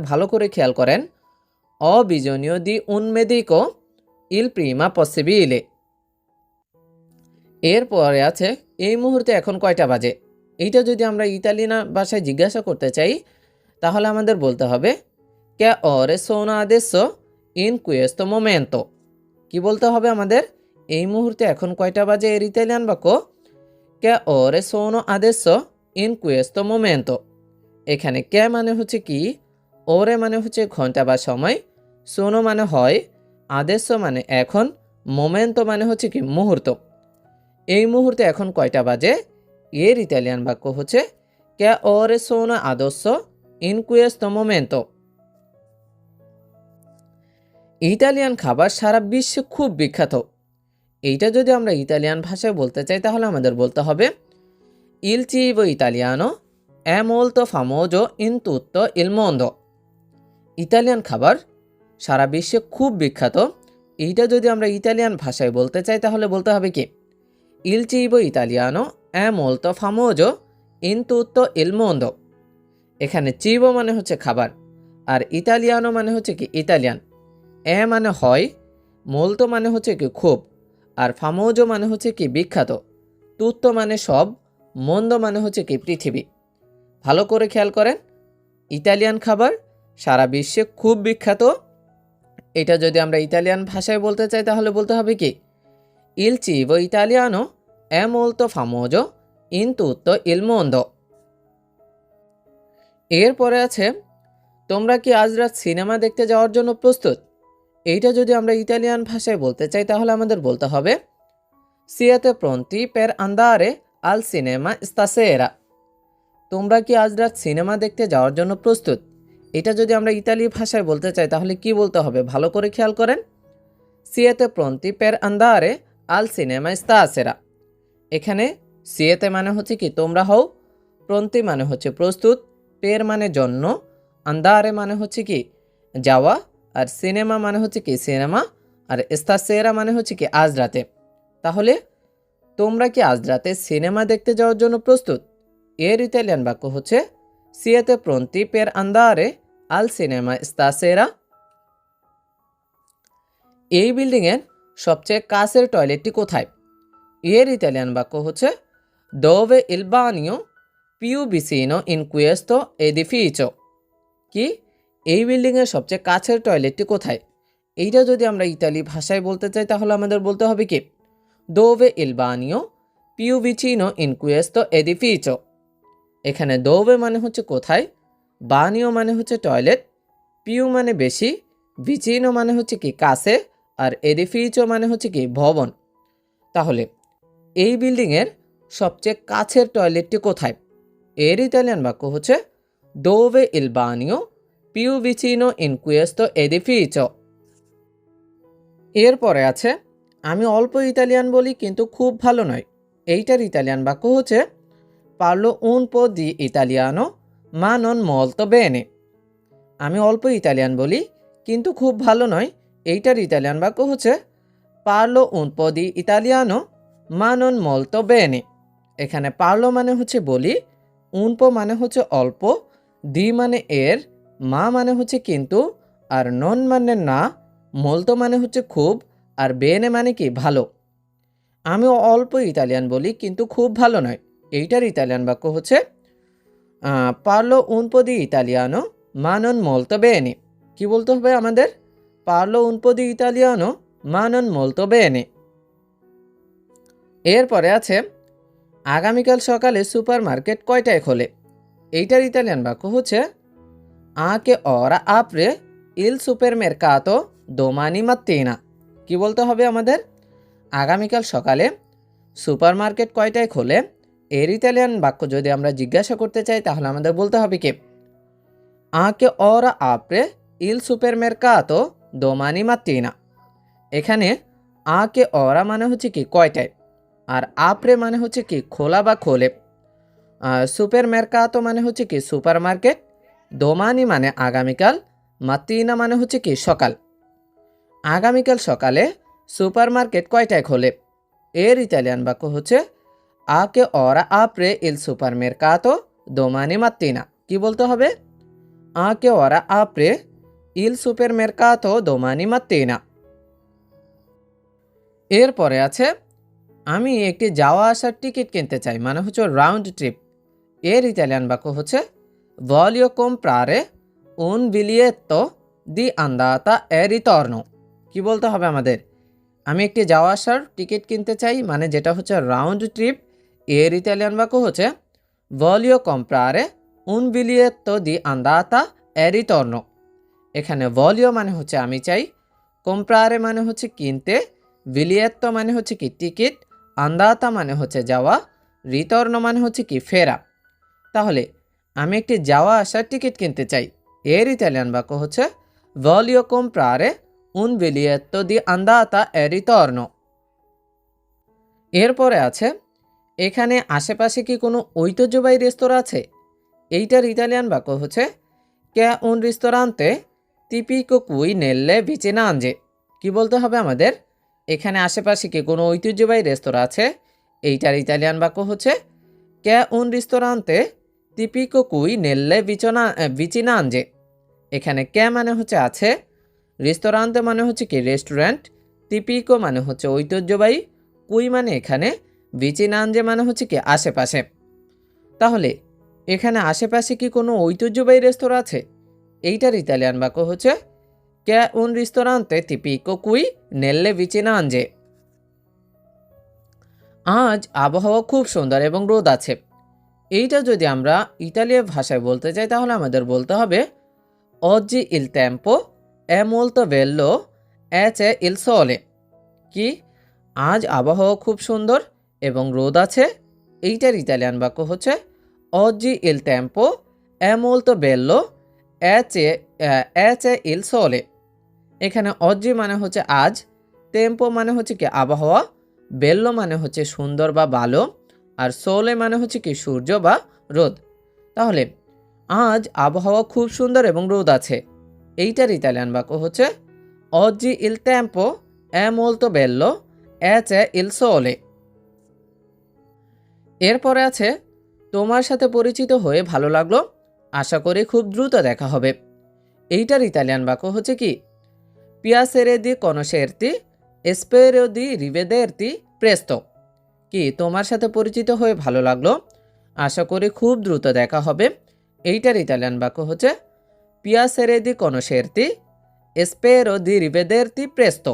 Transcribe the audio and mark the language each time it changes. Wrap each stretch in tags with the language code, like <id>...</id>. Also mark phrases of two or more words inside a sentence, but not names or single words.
<bn>ভালো করে খেয়াল করেন,</bn> <it>abbiamo bisogno di un medico il prima possibile.</it> <bn>এরপরে আছে, এই মুহূর্তে এখন কয়টা বাজে? এইটা যদি আমরা ইতালিয়ান ভাষায় জিজ্ঞাসা করতে চাই তাহলে আমাদের বলতে হবে</bn> <it>che ore sono adesso in questo momento.</it> <bn>কি বলতে হবে আমাদের? এই মুহূর্তে এখন কয়টা বাজে? এর ইতালিয়ান বাক্য</bn> <it>che ore sono adesso in questo momento.</it> <bn>এখানে কে মানে হচ্ছে কি, ওরে মানে হচ্ছে ঘন্টা বা সময়, সোনো মানে হয়, আদেশ মানে এখন, মোমেন্টো মানে হচ্ছে কি মুহূর্ত। এই মুহূর্তে এখন কয়টা বাজে? এর ইতালিয়ান বাক্য হচ্ছে</bn> <it>che ore sono adesso in questo momento.</it> <bn>ইতালিয়ান খাবার সারা বিশ্বে খুব বিখ্যাত। এইটা যদি আমরা ইতালিয়ান ভাষায় বলতে চাই তাহলে আমাদের বলতে হবে</bn> <it>il cibo italiano è molto famoso in tutto il mondo।</it> <bn>ইতালিয়ান খাবার সারা বিশ্বে খুব বিখ্যাত। এইটা যদি আমরা ইতালিয়ান ভাষায় বলতে চাই তাহলে বলতে হবে কি</bn> <it>il cibo italiano è molto famoso in tutto il mondo।</it> <bn>এখানে চিবো মানে হচ্ছে খাবার, আর ইতালিয়ানো মানে হচ্ছে কি ইতালিয়ান, এ মানে হয়, মোলতো মানে হচ্ছে কি খুব, আর ফামোজো মানে হচ্ছে কি বিখ্যাত, তুত্তো মানে সব, মন্দ মানে হচ্ছে কি পৃথিবী। ভালো করে খেয়াল করেন, ইতালিয়ান খাবার সারা বিশ্বে খুব বিখ্যাত। এটা যদি আমরা ইতালিয়ান ভাষায় বলতে চাই তাহলে বলতে হবে কি,</bn> <it>il cibo italiano è molto famoso in tutto il mondo.</it> <bn>এরপরে আছে, তোমরা কি আজ রাত সিনেমা দেখতে যাওয়ার জন্য প্রস্তুত? এইটা যদি আমরা ইতালিয়ান ভাষায় বলতে চাই তাহলে আমাদের বলতে হবে</bn> <it>siete pronti per andare al cinema stasera।</it> <bn>তোমরা কি আজ রাত সিনেমা দেখতে যাওয়ার জন্য প্রস্তুত? এটা যদি আমরা ইতালি ভাষায় বলতে চাই তাহলে কি বলতে হবে, ভালো করে খেয়াল করেন।</bn> <it>siete pronti per andare al cinema stasera।</it> <bn>এখানে সিয়েতে মানে হচ্ছে কি তোমরা হও, প্রন্তি মানে হচ্ছে প্রস্তুত, পের মানে জন্য, আন্দারে মানে হচ্ছে কি যাওয়া, আর সিনেমা মানে হচ্ছে কি সিনেমা, আর স্তাসেরা মানে হচ্ছে কি আজ রাতে। তাহলে তোমরা কি আজ রাতে সিনেমা দেখতে যাওয়ার জন্য প্রস্তুত? এর ইতালিয়ান বাক্য হচ্ছে</bn> <it>siete pronti per andare al cinema stasera.</it> <bn>এই বিল্ডিংয়ের সবচেয়ে কাছের টয়লেটটি কোথায়? এর ইতালিয়ান বাক্য হচ্ছে</bn> <it>dove il bagno più vicino in questo edificio।</it> <bn>কি, এই বিল্ডিংয়ের সবচেয়ে কাছের টয়লেটটি কোথায়? এইটা যদি আমরা ইতালি ভাষায় বলতে চাই তাহলে আমাদের বলতে হবে কি,</bn> <it>dove il bagno più vicino in questo edificio।</it> <bn>এখানে dove মানে হচ্ছে কোথায়, বানিও মানে হচ্ছে টয়লেট, পিউ মানে বেশি, vicino মানে হচ্ছে কি কাছে, আর edificio মানে হচ্ছে কি ভবন। তাহলে এই বিল্ডিংয়ের সবচেয়ে কাছের টয়লেটটি কোথায়? এর ইতালিয়ান বাক্য হচ্ছে</bn> <it>dove il bagno più vicino in questo edificio।</it> <bn>এরপরে আছে, আমি অল্প ইতালিয়ান বলি কিন্তু খুব ভালো নয়। এইটার ইতালিয়ান বাক্য হচ্ছে</bn> <it>parlo un po' di italiano ma non molto bene।</it> <bn>আমি অল্প ইতালিয়ান বলি কিন্তু খুব ভালো নয়। এইটার ইতালিয়ান বাক্য হচ্ছে</bn> <it>parlo un po' di italiano ma non molto bene।</it> <bn>এখানে পারলো মানে হচ্ছে বলি, উনপো মানে হচ্ছে অল্প, দি মানে এর, মা মানে হচ্ছে কিন্তু, আর নন মানে না, মলতো মানে হচ্ছে খুব, আর বেনে মানে কি ভালো। আমি অল্প ইতালিয়ান বলি কিন্তু খুব ভালো নয়। এইটার ইতালিয়ান বাক্য হচ্ছে</bn> <it>parlo un po' di italiano ma non molto bene.</it> <bn>কি বলতে হবে আমাদের?</bn> <it>parlo un po' di italiano ma non molto bene.</it> <bn>এরপরে আছে, আগামীকাল সকালে সুপার মার্কেট কয়টায় খোলে? এইটার ইতালিয়ান বাক্য হচ্ছে</bn> <it>a che ora apre il supermercato domani mattina।</it> <bn>কি বলতে হবে আমাদের? আগামীকাল সকালে সুপার মার্কেট কয়টায় খোলে? এর ইতালিয়ান বাক্য যদি আমরা জিজ্ঞাসা করতে চাই তাহলে আমাদের বলতে হবে কি,</bn> <it>a che ora apre il supermercato domani mattina।</it> <bn>এখানে</bn> <it>a che ora</it> <bn>মানে হচ্ছে কি কয়টায়, আর আপরে মানে হচ্ছে কি খোলা বা খোলে,</bn> <it>supermercato</it> <bn>মানে হচ্ছে কি সুপার মার্কেট, দোমানি মানে আগামীকাল, মাতিনা মানে হচ্ছে কি সকাল। আগামীকাল সকালে সুপার মার্কেট কয়টায় খোলে? এর ইতালিয়ান বাক্য হচ্ছে</bn> <it>a che ora apre il supermercato domani mattina।</it> <bn>কি বলতে হবে?</bn> <it>a che ora apre il supermercato domani mattina।</it> <bn>এরপরে আছে, আমি একটি যাওয়া আসার টিকিট কিনতে চাই মানে হচ্ছে</bn> <en>round trip.</en> <bn>এর ইতালিয়ান বাক্য হচ্ছে</bn> <it>voglio comprare un biglietto di andata e ritorno।</it> <bn>কি বলতে হবে আমাদের? আমি একটি যাওয়া আসার টিকিট কিনতে চাই মানে যেটা হচ্ছে</bn> <en>round trip.</en> <bn>এর ইতালিয়ান বাক্য হচ্ছে</bn> <it>voglio comprare un biglietto di andata e ritorno।</it> <bn>এখানে voglio মানে হচ্ছে আমি চাই, comprare মানে হচ্ছে কিনতে, biglietto মানে হচ্ছে কি টিকিট, আন্দাতা মানে হচ্ছে যাওয়া, রিতর্ণ মানে হচ্ছে কি ফেরা। তাহলে আমি একটি যাওয়া আসার টিকিট কিনতে চাই। এর ইতালিয়ান বাক্য হচ্ছে</bn> <it>voglio comprare un biglietto di andata e ritorno।</it> <bn>এরপরে আছে, এখানে আশেপাশে কি কোনো ঐতিহ্যবাহী রেস্তোরাঁ আছে? এইটার ইতালিয়ান বাক্য হচ্ছে</bn> <it>c'è un ristorante tipico qui nelle vicinanze।</it> <bn>কি বলতে হবে আমাদের? এখানে আশেপাশে কি কোনো ঐতিহ্যবাহী রেস্তোরাঁ আছে? এইটার ইতালিয়ান বাক্য হচ্ছে</bn> <it>c'è un ristorante tipico qui nelle vicinanze।</it> <bn>এখানে কে মানে হচ্ছে আছে, রেস্তোরান্তে মানে হচ্ছে কি রেস্টুরেন্ট, তিপিকো মানে হচ্ছে ঐতিহ্যবাহী, কুই মানে এখানে, ভিচিনাঞ্জে মানে হচ্ছে কি আশেপাশে। তাহলে এখানে আশেপাশে কি কোনো ঐতিহ্যবাহী রেস্তোরাঁ আছে? এইটার ইতালিয়ান বাক্য হচ্ছে</bn> <it>c'è un ristorante tipico qui nelle vicinanze.</it> <bn>আজ আবহাওয়া খুব সুন্দর এবং রোদ আছে। এইটা যদি আমরা ইতালীয় ভাষায় বলতে চাই তাহলে আমাদের বলতে হবে</bn> <it>oggi il tempo è molto bello e c'è il sole।</it> <bn>কি, আজ আবহাওয়া খুব সুন্দর এবং রোদ আছে। এইটার ইতালিয়ান বাক্য হচ্ছে</bn> <it>oggi il tempo è molto bello e c'è il sole।</it> <bn>এখানে oggi মানে হচ্ছে আজ, টেম্পো মানে হচ্ছে কি আবহাওয়া, বেল্লো মানে হচ্ছে সুন্দর বা ভালো, আর সোলে মানে হচ্ছে কি সূর্য বা রোদ। তাহলে আজ আবহাওয়া খুব সুন্দর এবং রোদ আছে। এইটার ইতালিয়ান বাক্য হচ্ছে</bn> <it>oggi il tempo è molto bello e c'è il sole।</it> <bn>এরপরে আছে তোমার সাথে পরিচিত হয়ে ভালো লাগলো, আশা করি খুব দ্রুত দেখা হবে। এইটার ইতালিয়ান বাক্য হচ্ছে কি</bn> <it>piacere di conoscerti e spero di rivederti presto।</it> <bn>কি, তোমার সাথে পরিচিত হয়ে ভালো লাগলো, আশা করি খুব দ্রুত দেখা হবে। এইটার ইতালিয়ান বাক্য হচ্ছে</bn> <it>piacere di conoscerti e spero di rivederti presto।</it>